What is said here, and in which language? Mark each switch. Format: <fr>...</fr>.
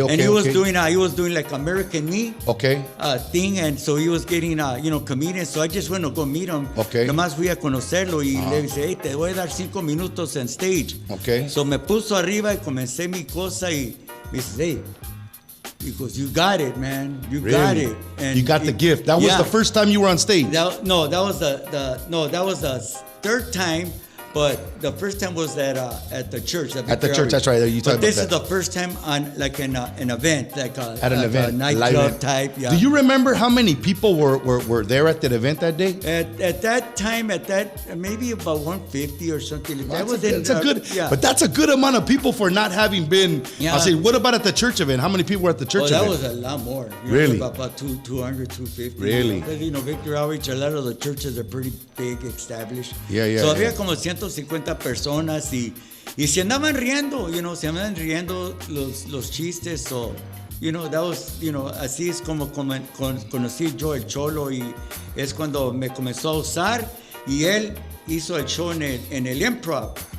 <en>And he was doing like American Me. Okay. Thing, and so he was getting comedians. So I just went to go meet him. Okay.</en> <es>Nomás fui a conocerlo y le dije, hey, te voy a dar 5 minutos en stage.</es> <en>Okay.</en> <es>So me puso arriba y comencé mi cosa y me dice, hey.</es> <en>He goes, you got it, man. You got it. And you got the gift. That was the first time you were on stage. That was the third time, but the first time was at the church. At the church, that's right. But this is the first time on like an event, like at an event, a nightclub type. Yeah. Do you remember how many people were there at that event that day? At that time, maybe about 150 or something. But that's a good amount of people for not having been. Yeah. I say, what about at the church event? How many people were at the church event? That was a lot more. Really? About 200, 250. Really? Because, Victory Outreach, a lot of the churches are pretty big, established. Yeah.</en> <es>So había como 150 personas y se andaban riendo, se andaban riendo los chistes. So, that was, así es como conocí yo el Cholo y es cuando me comenzó a usar y él hizo el show en el improv.</es>